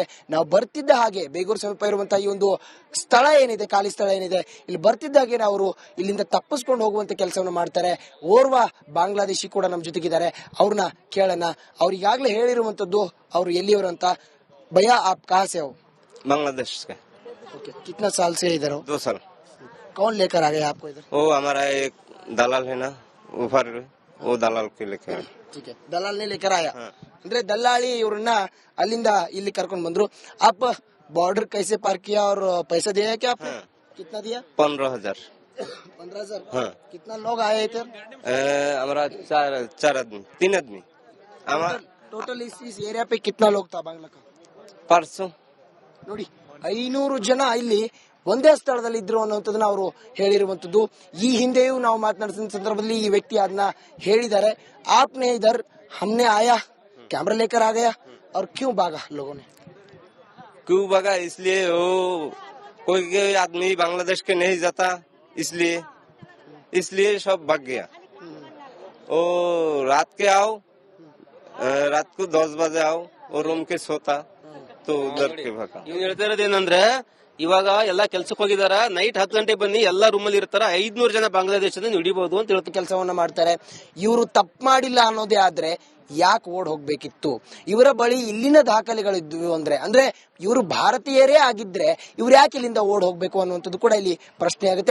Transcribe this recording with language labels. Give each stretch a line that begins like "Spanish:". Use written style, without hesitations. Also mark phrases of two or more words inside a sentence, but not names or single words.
Kannada: ನಾವು ಬರ್ತಿದ್ದ ಹಾಗೆ ಬೇಗೂರು ಸಮೀಪ ಇರುವಂತಹ ಈ ಒಂದು ಸ್ಥಳ ಏನಿದೆ, ಖಾಲಿ ಸ್ಥಳ ಏನಿದೆ, ಇಲ್ಲಿ ಬರ್ತಿದ್ದ ಹಾಗೆ ಅವರು ಇಲ್ಲಿಂದ ತಪ್ಪಿಸ್ಕೊಂಡು ಹೋಗುವಂತ ಕೆಲಸವನ್ನು ಮಾಡ್ತಾರೆ. ಓರ್ವ ಬಾಂಗ್ಲಾದೇಶಿ ಕೂಡ ನಮ್ಮ ಜೊತೆಗಿದ್ದಾರೆ, ಅವ್ರನ್ನ ಕೇಳೋಣ. ಅವ್ರು ಈಗಾಗಲೇ ಹೇಳಿರುವಂತದ್ದು ಅವ್ರು ಎಲ್ಲಿಯವರು ಅಂತ.
Hindi: भैया, आप कहाँ से हो? बांग्लादेश का। ओके, कितना साल से इधर हो? 2 साल। कौन लेकर आ गया आपको इधर? वो हमारा एक दलाल है ना ऊपर, वो दलाल के लेके आए। ठीक है, दलाल ने लेकर आया.
Kannada: ಅಂದ್ರೆ ದಲ್ಲಾಳಿ ಇವ್ರನ್ನ ಅಲ್ಲಿಂದ ಇಲ್ಲಿ ಕರ್ಕೊಂಡು ಬಂದ್ರು.
Hindi: आप बॉर्डर कैसे पार किया और पैसा दिया क्या आपने? कितना दिया? 15,000। 15,000? हाँ। कितना लोग आए इधर? हमारा 4 आदमी, 3 आदमी। हमारा टोटल इस एरिया पे कितना लोग था बांग्ला का? परसों
Kannada: ನೋಡಿ, 500 ಜನ ಇಲ್ಲಿ ಒಂದೇ ಸ್ಥಳದಲ್ಲಿ ಇದ್ರು ಅನ್ನುವಂಥದ್ದನ್ನ ಅವರು ಹೇಳಿರುವಂತದ್ದು. ಈ ಹಿಂದೆಯೂ ನಾವು ಮಾತನಾಡಿದ ಸಂದರ್ಭದಲ್ಲಿ ಈ ವ್ಯಕ್ತಿ ಅದನ್ನ ಹೇಳಿದ್ದಾರೆ.
Hindi: आपने इधर हमने आया, कैमरा लेकर आ गया, और क्यों भागा लोगों ने? क्यों भागा? इसलिए वो कोई आदमी बांग्लादेश के नहीं जाता, इसलिए सब भाग गया। वो रात के आओ, रात को 10 बजे आओ, और रूम के सोता, तो उधर के भागा।
Kannada: ಇವ್ನು ಹೇಳ್ತಾ ಇರೋದೇನಂದ್ರೆ, ಇವಾಗ ಎಲ್ಲಾ ಕೆಲ್ಸಕ್ಕೆ ಹೋಗಿದಾರ, ನೈಟ್ 10 ಗಂಟೆ ಬನ್ನಿ, ಎಲ್ಲಾ ರೂಮಲ್ಲಿ ಇರ್ತಾರ, 500 ಜನ ಬಾಂಗ್ಲಾದೇಶದಿಂದ ಹಿಡಿಬಹುದು ಅಂತ ಹೇಳ್ತಾರೆ. ಕೆಲಸವನ್ನ ಮಾಡ್ತಾರೆ. ಇವರು ತಪ್ಪು ಮಾಡಿಲ್ಲ ಅನ್ನೋದೇ ಆದ್ರೆ ಯಾಕೆ ಓಡ್ ಹೋಗ್ಬೇಕಿತ್ತು? ಇವರ ಬಳಿ ಇಲ್ಲಿನ ದಾಖಲೆಗಳಿದ್ವು ಅಂದ್ರೆ ಇವರು ಭಾರತೀಯರೇ ಆಗಿದ್ರೆ ಇವ್ರು ಯಾಕೆ ಇಲ್ಲಿಂದ ಓಡ್ ಹೋಗ್ಬೇಕು ಅನ್ನುವಂಥದ್ದು ಕೂಡ ಇಲ್ಲಿ ಪ್ರಶ್ನೆ ಆಗುತ್ತೆ.